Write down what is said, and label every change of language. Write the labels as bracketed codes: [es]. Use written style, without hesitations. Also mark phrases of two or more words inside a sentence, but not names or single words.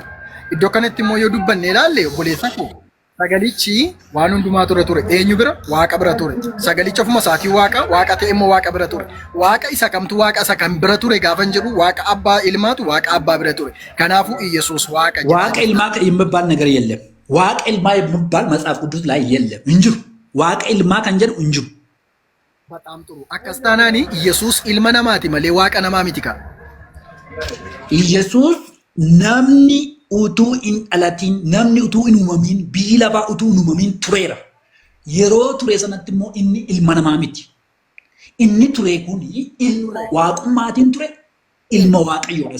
[om] Iddoo kanatti immoo yoo dubbanne ilaalle obboleessa koo sagalichi waan hundumaa ture eenyu bira waaqa bira ture. Sagalichi ofuma isaatii waaqa ta'e immoo waaqa bira ture. Waaqa isa kamtu waaqa isa kam bira ture gaafa jedhu waaqa abbaa ilmaatu waaqa abbaa bira ture. Kanaafuu Iyesuus waaqa jedhama. Waaqa ilmaa [am] የሚባል ነገር የለም. [om] waaqa ilmaa [am] የሚባል መጽሐፍ ቅዱስ ላይ የለም እንጅሩ [om] waaqa ilmaa kan jedhu [am] እንጅሩ በጣም ጥሩ [om] akkas taanaani Iyesuus ilma namaati malee waaqa namaa miti ka. Iyesuus namni utuu in dhalatiin namni utuu in uumamin biyyi lafaa utuu in uumamin tureera. Yeroo ture sanatti immoo inni ilma namaa miti. Inni ture kun waaqummaatiin ture ilma waaqayyoodhas.